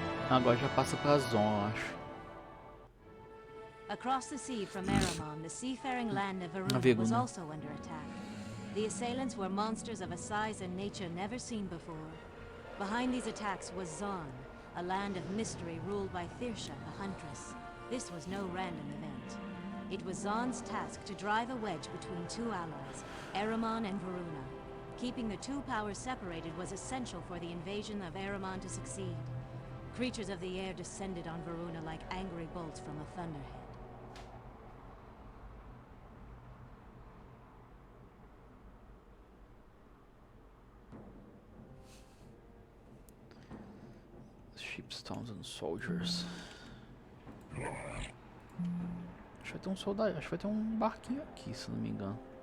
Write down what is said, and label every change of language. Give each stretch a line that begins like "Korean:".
Portuguese: Agora já passa pra zona, eu acho.
English: Across the sea from Eramon, the seafaring land of Varuna was also under attack. The assailants were monsters of a size and nature never seen before. Behind these attacks was Zon, a land of mystery ruled by Thirsha, a huntress. This was no random event. It was Zon's task to drive a wedge between two allies, Eramon and Varuna. Keeping the two powers separated was essential for the invasion of Eramon to succeed. Creatures of the air descended on Varuna like angry bolts from a thunderhead. Shipstones and soldiers.
Portuguese: Acho que vai ter um soldado, acho que vai ter um barquinho aqui, se não me engano.